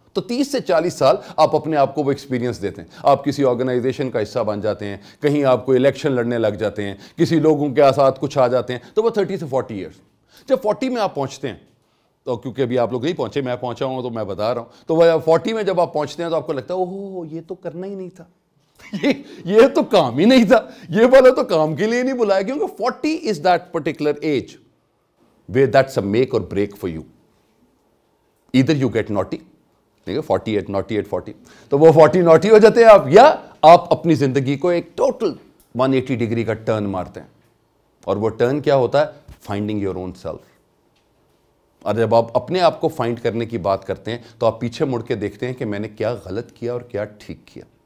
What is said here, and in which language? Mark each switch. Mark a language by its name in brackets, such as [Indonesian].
[Urdu] تو 30 سے 40 سال آپ اپنے آپ کو وہ ایکسپیرینس دیتے ہیں. آپ کسی آرگنائزیشن کا حصہ بن جاتے ہیں, کہیں آپ کو الیکشن لڑنے لگ جاتے ہیں, کسی لوگوں کے ساتھ کچھ آ جاتے ہیں, تو وہ 30 سے 40 ایئرس. جب 40 میں آپ پہنچتے ہیں, تو کیونکہ ابھی آپ لوگ نہیں پہنچے, میں پہنچا ہوں تو میں بتا رہا ہوں, تو وہ 40 میں جب آپ پہنچتے ہیں تو آپ کو لگتا ہے اوہ یہ تو کرنا ہی نہیں تھا, یہ تو کام ہی نہیں تھا, یہ والا تو کام کے لیے نہیں بلایا. [English] کیونکہ 40 is that particular age where that's a make or break for you. Either you get naughty, 48 naughty at 40, [Urdu] تو وہ 40 naughty ہو جاتے ہیں آپ, یا آپ اپنی زندگی کو ایک ٹوٹل 180 ڈگری کا ٹرن مارتے ہیں. اور وہ ٹرن کیا ہوتا ہے؟ [English] Finding your own self. [Urdu] اور جب آپ اپنے آپ کو فائنڈ کرنے کی بات کرتے ہیں تو آپ پیچھے مڑ کے دیکھتے ہیں کہ میں نے کیا غلط کیا اور کیا ٹھیک کیا.